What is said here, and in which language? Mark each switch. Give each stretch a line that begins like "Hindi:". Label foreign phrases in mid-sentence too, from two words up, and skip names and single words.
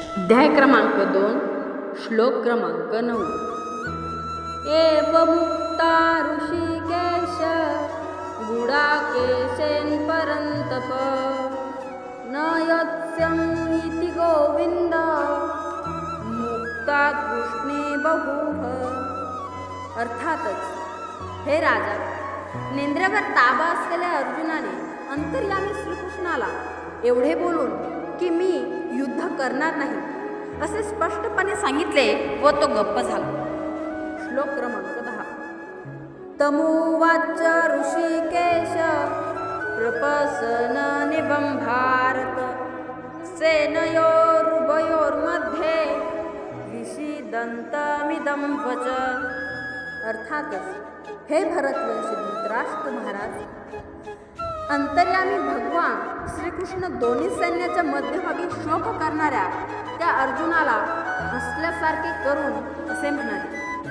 Marathi: अध्याय क्रमांक 2 श्लोक क्रमांक 9
Sanskrit: एवमुक्ता ऋषिकेश गुडाकेशेन परन्तप न यत्स्यम् इति गोविंद मुक्ता कृष्णे बहुः।
Marathi: अर्थातच हे राजा, नेंद्रावर ताबा असलेल्या अर्जुनाने अंतर्यामी श्रीकृष्णाला एवढे बोलून की मी युद्ध करणार नाही असे स्पष्टपणे सांगितले व तो गप्प झाला। श्लोक क्रमांक 10
Sanskrit: तमुवाच ऋषिकेश प्रपसननिवं भारत सेनयोरुभयोर्मध्ये विषीदन्तमिदं वच।
Marathi: अर्थातच हे भरतवंशी धृतराष्ट्र महाराज, अंतर्यामी भगवान श्रीकृष्ण दोन्ही सैन्याच्या मध्यभागी शोक करणाऱ्या त्या अर्जुनाला हसल्यासारखे करून असे म्हणाले,